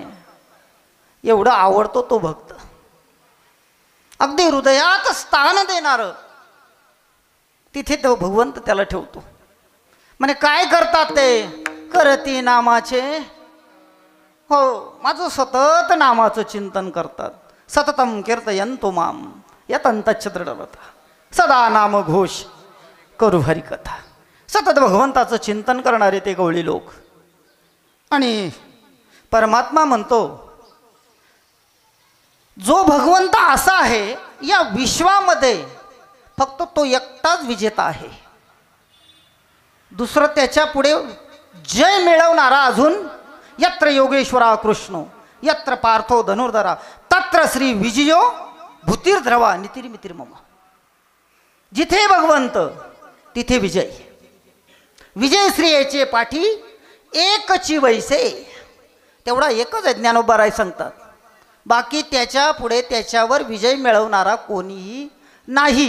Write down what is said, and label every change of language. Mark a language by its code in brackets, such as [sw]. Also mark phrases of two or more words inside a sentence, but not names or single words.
[mr] एवढा आवडतो तो भक्त. अगदी हृदयात स्थान देणार तिथे तो भगवंत त्याला ठेवतो. म्हणे काय करतात ते? करती नामाचे, हो माझं सतत नामाचं चिंतन करतात. [sa] सततम कीर्तयन्तो माम यतंतच्च दृढव्रता, [mr] सदा नाम घोष करू हरिकथा. सतत भगवंताचं चिंतन करणारे ते गवळी लोक. आणि परमात्मा म्हणतो, जो भगवंत असा आहे या विश्वामध्ये फक्त तो एकटाच विजेता आहे. दुसरं त्याच्या पुढे जय मिळवणारा अजून [sa] यत्र योगेश्वरा कृष्ण यत्र पार्थो धनुर्धरा तत्र श्री विजयो भूतिर्ध्रवा नितिर्मितिर मम. [mr] जिथे भगवंत तिथे विजय. विजय श्रीयेचे पाठी एकची वैसे. तेवढा एकच आहे ज्ञानोबा सांगतात. बाकी त्याच्या पुढे त्याच्यावर विजय मिळवणारा कोणीही नाही.